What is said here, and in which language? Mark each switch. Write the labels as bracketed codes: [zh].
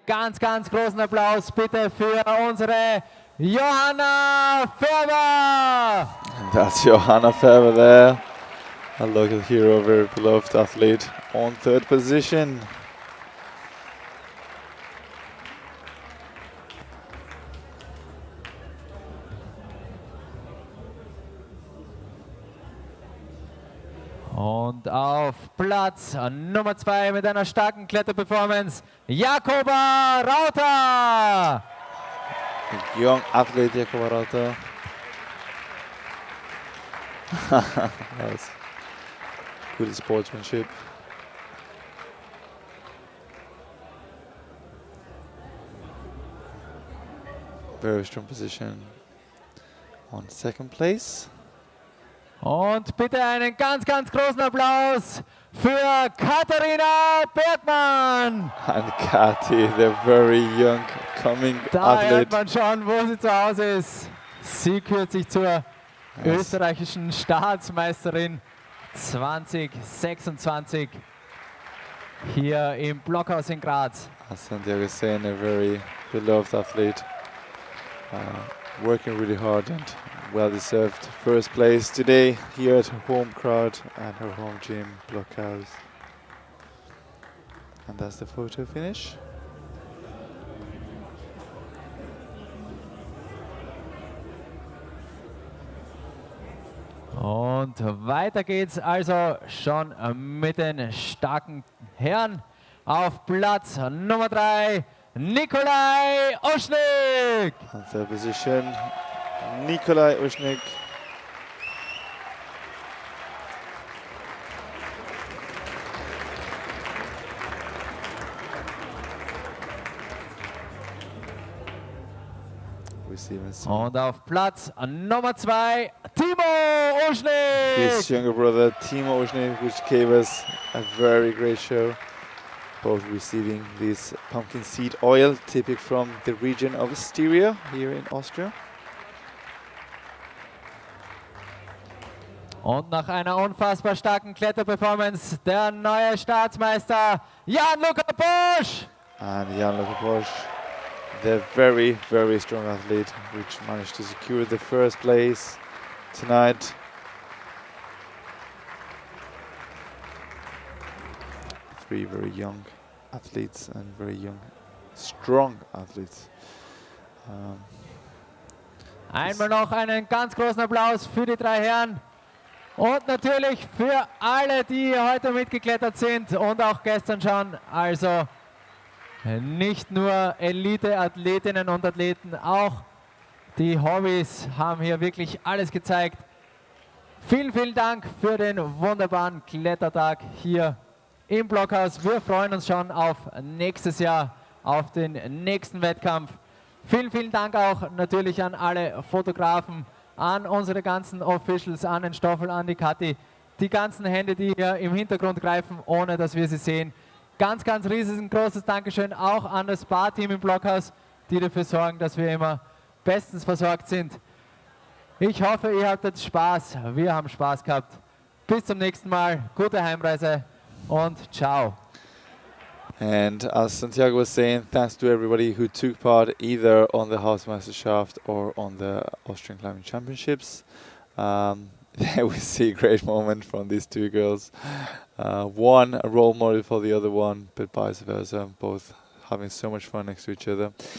[de] Ganz, ganz großen Applaus bitte für unsere Johanna Färber. [en] And that's Johanna Färber there, a local hero, very beloved athlete, on 3rd position. [de] Und auf Platz Nummer 2 mit einer starken Kletterperformance, Jakoba Rauter. [en] Young athlete Jakoba Rauter. That's good sportsmanship. Very strong position on 2nd place. [de] Und bitte einen ganz, ganz großen Applaus für Katharina Bergmann. [en] And Kati, the very young coming [de] Da hört [en] athlete. [de] man schon, wo sie zu Hause ist. Sie kürzlich zur österreichischen Staatsmeisterin 2026 hier im Blockhaus in Graz. [en] As Santiago is saying, a very beloved athlete, working really hard and well-deserved 1st place today here at her home crowd and her home gym, Blockhaus. And that's the photo finish. [de] Und weiter geht's also schon mit den starken Herren. Auf Platz Nummer 3, Nikolai Oschnik. [en] On 3rd position, Nikolai Oschnik. [de] Und auf Platz Nummer 2, Timo Oschnik. [en] His younger brother, Timo Oschnik, which gave us a very great show. Both receiving this pumpkin seed oil, typical from the region of Styria here in Austria. [de] Und nach einer unfassbar starken Kletterperformance der neue Staatsmeister Jan-Luca Bosch. [en] And Jan-Luca Bosch, the very, very strong athlete, which managed to secure the 1st place tonight. Three very young athletes and very young, strong athletes. [de] Einmal noch einen ganz großen Applaus für die 3 Herren und natürlich für alle, die heute mitgeklettert sind und auch gestern schon. Also nicht nur Elite-Athletinnen und Athleten, auch die Hobbys haben hier wirklich alles gezeigt. Vielen, vielen Dank für den wunderbaren Klettertag hier im Blockhaus. Wir freuen uns schon auf nächstes Jahr, auf den nächsten Wettkampf. Vielen, vielen Dank auch natürlich an alle Fotografen, an unsere ganzen Officials, an den Stoffel, an die Kathi, die ganzen Hände, die hier im Hintergrund greifen, ohne dass wir sie sehen. Ganz, ganz riesengroßes Dankeschön auch an das Barteam im Blockhaus, die dafür sorgen, dass wir immer bestens versorgt sind. Ich hoffe, ihr hattet Spaß. Wir haben Spaß gehabt. Bis zum nächsten Mal. Gute Heimreise und ciao. [en] And as Santiago was saying, thanks to everybody who took part either on the Hausmeisterschaft or on the Austrian Climbing Championships. We see a great moment from these 2 girls. One a role model for the other one, but vice versa, both having so much fun next to each other.